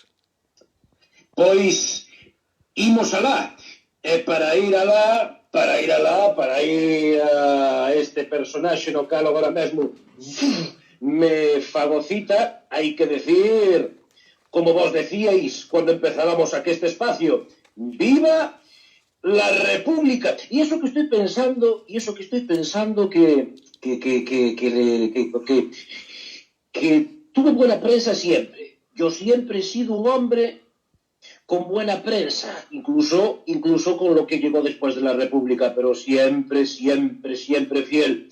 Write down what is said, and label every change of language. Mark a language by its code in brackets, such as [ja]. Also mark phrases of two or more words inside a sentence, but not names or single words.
[gl] Pois, imos alá. E para ir a este personaxe no cal agora mesmo me fagocita, hai que decir, como vos decíais cando empezábamos aquí este espacio, [es] ¡viva la República! Y eso que estoy pensando que tuve buena prensa siempre. Yo siempre he sido un hombre con buena prensa, incluso con lo que llegó después de la República, pero siempre fiel.